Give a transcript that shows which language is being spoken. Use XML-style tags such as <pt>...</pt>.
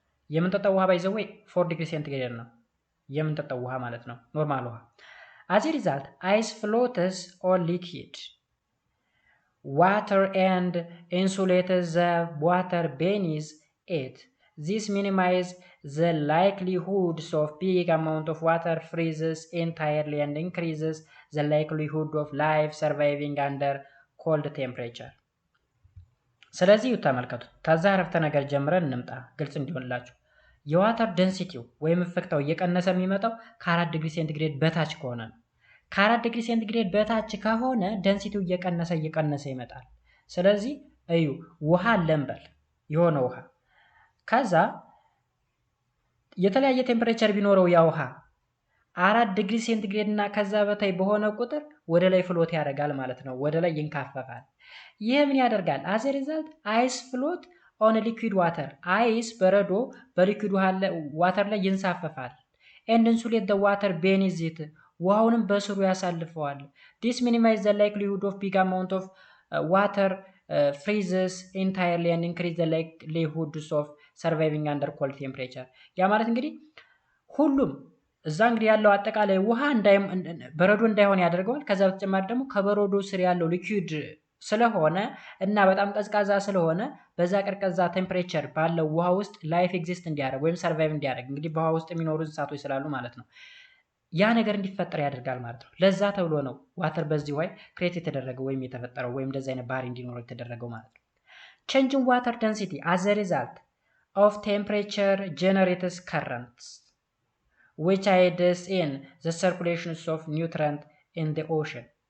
<am>የምንጠጣው ውሃ ባይዘው 4 ዲግሪ ሴንቲግሬድ ነው የምንጠጣው ውሃ ማለት ነው፣ ኖርማል ውሃ።</am> <en>as a result ice floats on liquid water and insulates the water beneath it. This minimizes the likelihood of big amount of water freezes entirely and increases the likelihood of life surviving under cold temperature.</en> <am>ስለዚህ ተመልከቱ፣ ከዛ አረፍተ ነገር ጀምረን እንምጣ ግልጽ እንዲሆንላችሁ። የዋተር ደንሲቲው ወይም ፍክታው እየቀነሰ የሚመጣው ከ4 ዲግሪ ሴንቲግሬድ በታች ከሆነ ነው። ከ4 ዲግሪ ሴንቲግሬድ በታች ከሆነ ደንሲቲው እየቀነሰ ይመጣል። ስለዚህ እዩ፣ ውሃ ለምበል የሆነ ውሃ ከዛ የተለያየ ቴምፕሬቸር ቢኖረው ያ ውሃ 4 ዲግሪ ሴንቲግሬድ እና ከዛ በታይ በሆነ ቁጥር ወደ ላይ ፍሎት ያደርጋል ማለት ነው፣ ወደ ላይ ይንካፈፋል። ይህ ምን ያደርጋል?</am> <en>as a result ice float on liquid water.</en> <am>አይስ በረዶ በሊኩዊድ ዋተር ላይ ይንሳፈፋል።</am> <en>and insulate the water beneath it.</en> <am>ውሃውንም በስሩ ያሳልፈዋል።</am> <en>this minimizes the likelihood of big amount of water freezes entirely and increase the likelihood of surviving under cold temperature.</en> <am>ያ ማለት እንግዲህ ሁሉም እዛ እንግዲህ ያለው አጠቃላይ ውሃ በረዶ እንዳይሆን ያደርገዋል። ከዛ በተጨማሪ ደግሞ ከበረዶ ስር ያለው ሊኩዊድ ስለሆነ እና በጣም ቀዝቃዛ ስለሆነ በዛ ቀዝቃዛ ቴምፕሬቸር ባለው ውሃ ውስጥ ላይፍ ኤግዚስት እንዲያደርግ ወይም ሰርቫይቭ እንዲያደርግ እንግዲህ በውሃ ውስጥ የሚኖሩ እንስሳቶች ስላሉ ማለት ነው ያ ነገር እንዲፈጠር ያደርጋል ማለት ነው። ለዛ ተብሎ ነው ዋተር በዚህ way ክሬት የተደረገው ወይም የተፈጠረው ወይም እንደዚህ አይነት ባህሪ እንዲኖረው የተደረገው ማለት ነው።</am> <en>Changing water density as a result of temperature generates currents which aids in the circulation of nutrients in the ocean.</en>